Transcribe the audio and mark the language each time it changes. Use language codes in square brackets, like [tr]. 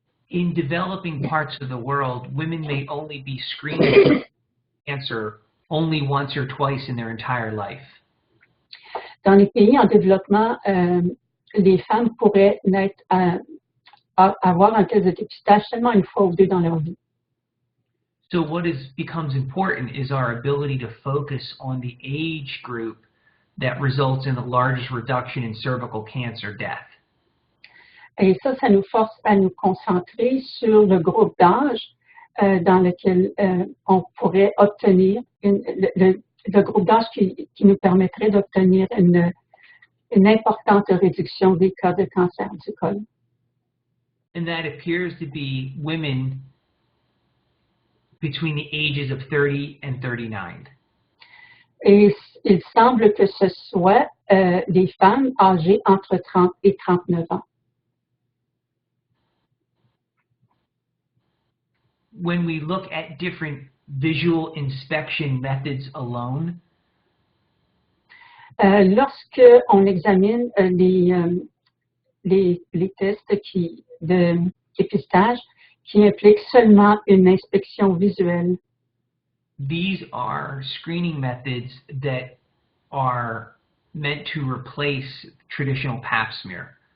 [en] in developing parts of the world, women may only be screened for cancer only once or twice in their entire life. [fr] dans les pays en développement, les femmes pourraient avoir un test de dépistage seulement une fois ou deux dans leur vie. [en] So what becomes important is our ability to focus on the age group that results in the largest reduction in cervical cancer death. [fr] Et ça nous force à nous concentrer sur le groupe d'âge dans lequel on pourrait obtenir le groupe d'âge qui nous permettrait d'obtenir une importante réduction des cas de cancer du col. [en] And that appears to be women between the ages of 30 and 39. [fr] Et il semble que ce soit des femmes âgées entre 30 et 39 ans. [en] When we look at different visual inspection methods alone, [fr] lorsque on examine les tests de dépistage qui impliquent seulement une inspection visuelle, [en] these are screening methods that are meant to replace traditional pap smear.